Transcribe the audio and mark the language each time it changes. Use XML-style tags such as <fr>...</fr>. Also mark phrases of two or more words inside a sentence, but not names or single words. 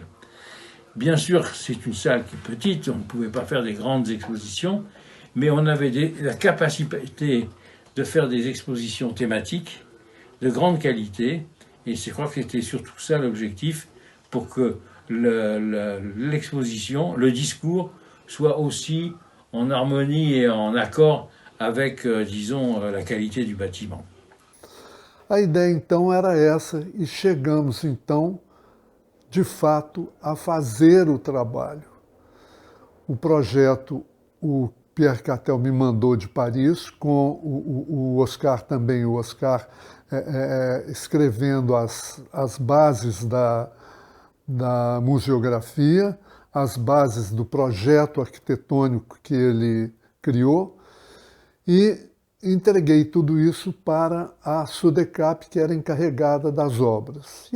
<fr>Bien sûr, c'est une salle qui est petite, on ne pouvait pas faire des grandes expositions, mais on avait la capacité de faire des expositions thématiques de grande qualité, et je crois que c'était surtout ça l'objectif, pour que l'exposition, le discours, soit aussi en harmonie et en accord avec, disons, la qualité du bâtiment.</fr> <pt>A ideia então era essa e chegamos então, de fato, a fazer o trabalho. O projeto, o Pierre Catel me mandou de Paris, com o Oscar também, o Oscar escrevendo as bases da museografia, as bases do projeto arquitetônico que ele criou, e entreguei tudo isso para a SUDECAP, que era encarregada das obras.</pt>